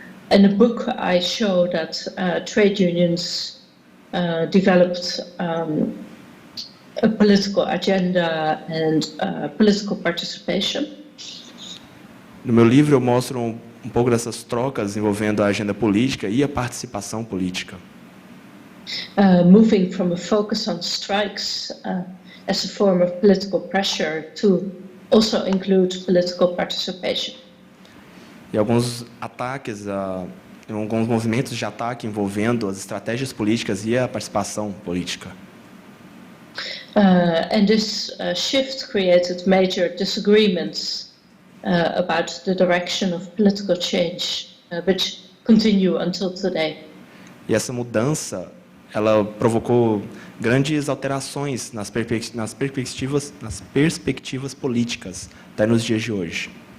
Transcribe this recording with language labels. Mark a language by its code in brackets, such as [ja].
[en] In the book, I show that trade unions developed a political agenda and political participation. [pt] No meu livro eu mostro um pouco dessas trocas envolvendo a agenda política e a participação política. [en] Moving from a focus on strikes as a form of political pressure to also include political participation. [pt] E alguns ataques, alguns movimentos de ataque envolvendo as estratégias políticas e a participação política. [en] And this shift created major disagreements about the direction of political change, which continue until today. [pt] E essa mudança, ela provocou grandes alterações nas perspectivas políticas até nos dias de hoje.